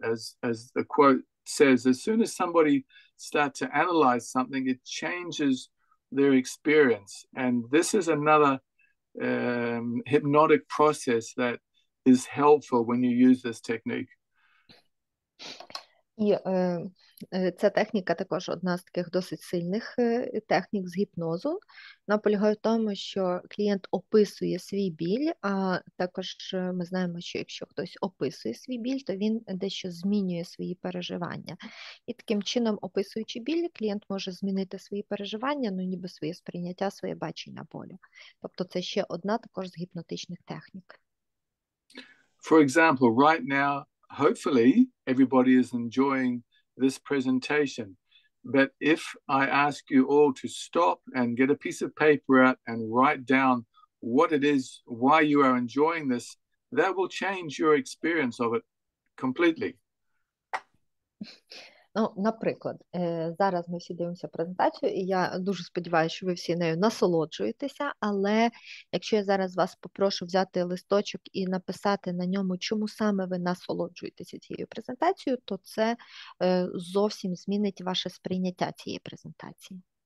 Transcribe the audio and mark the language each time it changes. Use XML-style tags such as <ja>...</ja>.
<en>As the quote says, as soon as somebody starts to analyze something, it changes their experience. And this is another hypnotic process that is helpful when you use this technique.</en> <uk>І ця техніка також одна з таких досить сильних технік з гіпнозу. Вона полягає в тому, що клієнт описує свій біль, а також ми знаємо, що якщо хтось описує свій біль, то він дещо змінює свої переживання. І таким чином, описуючи біль, клієнт може змінити свої переживання, ну ніби своє сприйняття, своє бачення болю. Тобто це ще одна також з гіпнотичних технік.</uk> <en>For example, right now, hopefully everybody is enjoying this presentation. But if I ask you all to stop and get a piece of paper out and write down what it is, why you are enjoying this, that will change your experience of it completely.</en> <uk>Ну, наприклад, зараз ми всі дивимося презентацію, і я дуже сподіваюся, що ви всі нею насолоджуєтеся, але якщо я зараз вас попрошу взяти листочок і написати на ньому, чому саме ви насолоджуєтеся цією презентацією, то це зовсім змінить ваше сприйняття цієї презентації.</uk>